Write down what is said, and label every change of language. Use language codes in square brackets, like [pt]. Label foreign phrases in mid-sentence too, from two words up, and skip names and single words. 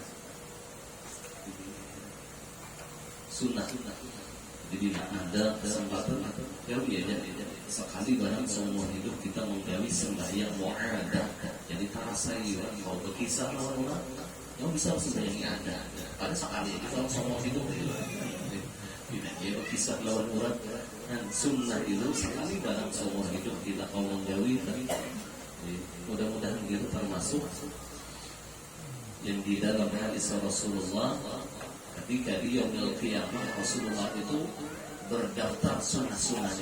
[bjn] Jadi ada kesempatan sekali dalam seumur hidup kita menggawi sembahyang mu'adah. Jadi terasa kalau berkisah lawan orang yang bisa sembahyang ada. Pada sekali kita seumur hidup dia berkisah lawan orang dan sunnah itu sekali dalam seumur hidup kita mau menggawi. [id] Mudah-mudahan itu termasuk yang di dalam hadis Rasulullah. Ketika di [ar] يوم القيامة [id] Rasulullah itu berdaftar sunnah-sunnahnya.